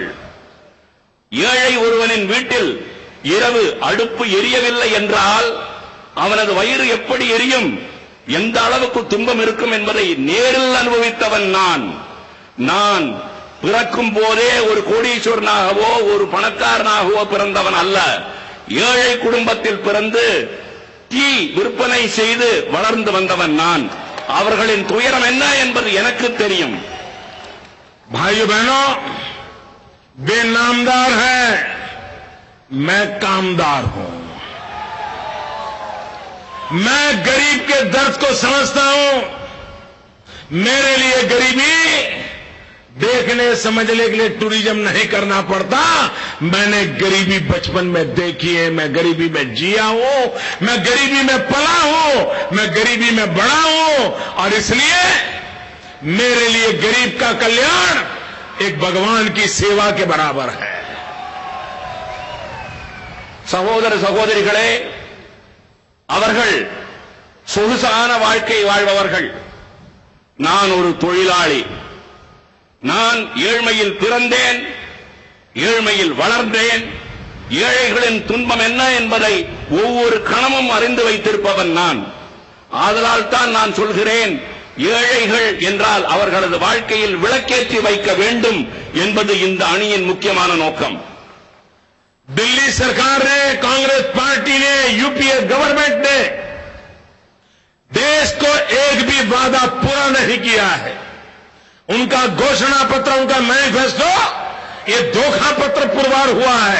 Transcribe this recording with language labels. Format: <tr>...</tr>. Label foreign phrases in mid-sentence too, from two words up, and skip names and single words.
<ta>ஏழை ஒருவனின் வீட்டில் இரவு அடுப்பு எரியவில்லை என்றால் அவனது வயிறு எப்படி எரியும், எந்த அளவுக்கு துன்பம் இருக்கும் என்பதை நேரில் அனுபவித்தவன் நான் பிறக்கும் போதே ஒரு கோடீஸ்வரனாகவோ ஒரு பணக்காரனாகவோ பிறந்தவன் அல்ல. ஏழை குடும்பத்தில் பிறந்து டீ விற்பனை செய்து வளர்ந்து வந்தவன் நான். அவர்களின் துயரம் என்ன என்பது எனக்கு தெரியும்.</ta> <hi>भाइयों बहनों, वे नामदार हैं, मैं कामदार हूं. मैं गरीब के दर्द को समझता हूं. मेरे लिए गरीबी देखने समझने के लिए टूरिज्म नहीं करना पड़ता. मैंने गरीबी बचपन में देखी है. मैं गरीबी में जिया हूं, मैं गरीबी में पला हूं, मैं गरीबी में बड़ा हूं. और इसलिए मेरे लिए गरीब का कल्याण एक भगवान की सेवा के बराबर है.</hi> <ta>சகோதர சகோதரிகளே, அவர்கள் சொகுசான வாழ்க்கை வாழ்பவர்கள். நான் ஒரு தொழிலாளி. நான் ஏழ்மையில் பிறந்தேன், ஏழ்மையில் வளர்ந்தேன். ஏழைகளின் துன்பம் என்ன என்பதை ஒவ்வொரு கணமும் அறிந்து வைத்திருப்பவன் நான். ஆதலால் தான் நான் சொல்கிறேன், ஏழைகள் என்றால் அவர்களது வாழ்க்கையில் விளக்கேற்றி வைக்க வேண்டும் என்பது இந்த அணியின் முக்கியமான நோக்கம்.</ta> <hi>दिल्ली सरकार ने, कांग्रेस पार्टी ने, यूपीए गवर्नमेंट ने देश को एक भी वादा पूरा नहीं किया है. उनका घोषणा पत्र, उनका मैनिफेस्टो ये धोखा पत्र पुरवार हुआ है.</hi>